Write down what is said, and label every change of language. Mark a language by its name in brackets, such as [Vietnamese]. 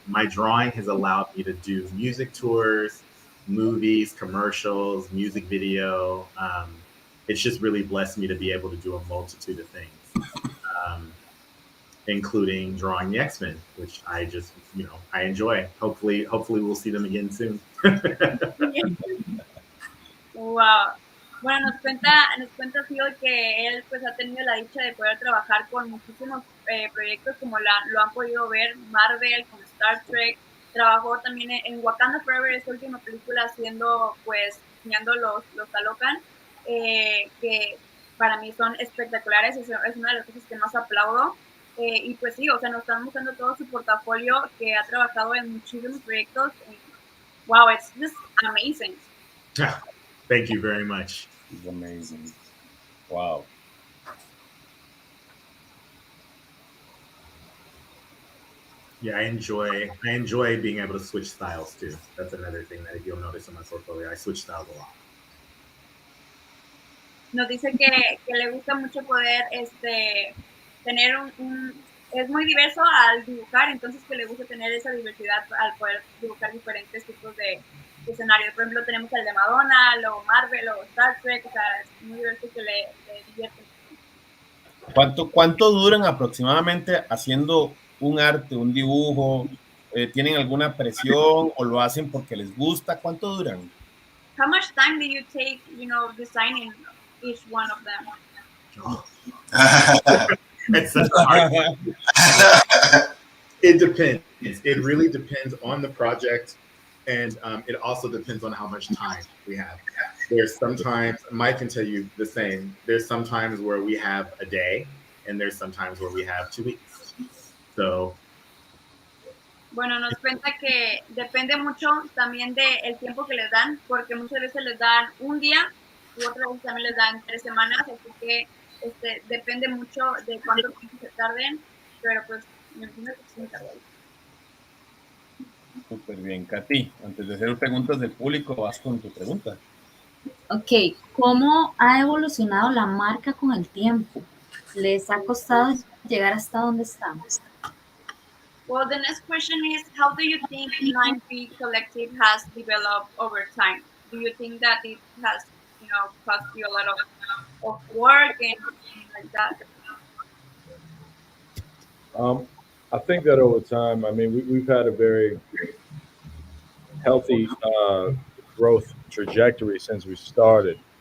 [English] My drawing has allowed me to do music tours, movies, commercials, music video. It's just really blessed me to be able to do a multitude of things, including drawing the X-Men, which I just, I enjoy. Hopefully we'll see them again soon. Wow. [Spanish] Bueno, nos cuenta Phil que él pues ha tenido la dicha de poder trabajar con muchísimos proyectos como lo han podido ver, Marvel, con Star Trek. Trabajó también en Wakanda Forever, esta última película, haciendo diseñando los Talocan, que para mí son espectaculares, es una de las cosas que más aplaudo. Y pues sí, o sea, nos están mostrando todo su portafolio, que ha trabajado en muchísimos proyectos. [English] Wow, it's just amazing. Thank you very much. It's amazing. Wow. Yeah, I enjoy being able to switch styles too. That's another thing that if you'll notice in my portfolio, I switch styles a lot. [Spanish] Nos dice que le gusta mucho poder tener es muy diverso al dibujar, entonces que le gusta tener esa diversidad al poder dibujar diferentes tipos de escenarios. Por ejemplo, tenemos el de Madonna, luego Marvel, luego Star Trek, o sea, es muy diverso que le divierte. ¿Cuánto duran aproximadamente haciendo un arte, un dibujo? ¿Tienen alguna presión o lo hacen porque les gusta? ¿Cuánto duran? [English] How much time do you take, designing each one of them? It's such a hard one. It depends. It really depends on the project, and it also depends on how much time we have. There's sometimes, Mike can tell you the same, there's sometimes where we have a day, and there's sometimes where we have 2 weeks. So, [Spanish] bueno, nos cuenta que depende mucho también del tiempo que les dan, porque muchas veces les dan un día y otras veces también les dan 3 semanas, así que depende mucho de cuánto tiempo se tarden, pero pues me imagino que sí me tarda. Súper bien, Katy. Antes de hacer preguntas del público, vas con tu pregunta. Ok, ¿cómo ha evolucionado la marca con el tiempo? ¿Les ha costado llegar hasta donde estamos? [English] Well, the next question is, how do you think 9B Collective has developed over time? Do you think that it has, cost you a lot of work and like that? I think that over time, I mean, we've had a very healthy growth trajectory since we started.